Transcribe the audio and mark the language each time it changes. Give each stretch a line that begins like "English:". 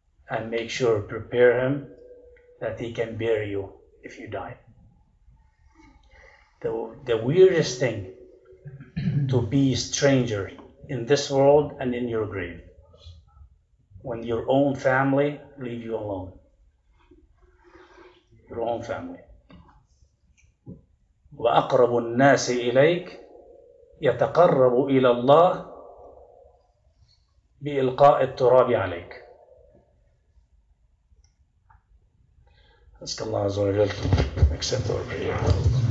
English: And make sure, prepare him that he can bury you if you die. The weirdest thing to be a stranger in this world and in your grave. When your own family leave you alone. Your own family.
Arabic: وأقرب الناس إليك يتقرب إلى الله بإلقاء التراب عليك. أسأل الله عز وجل to accept our prayer.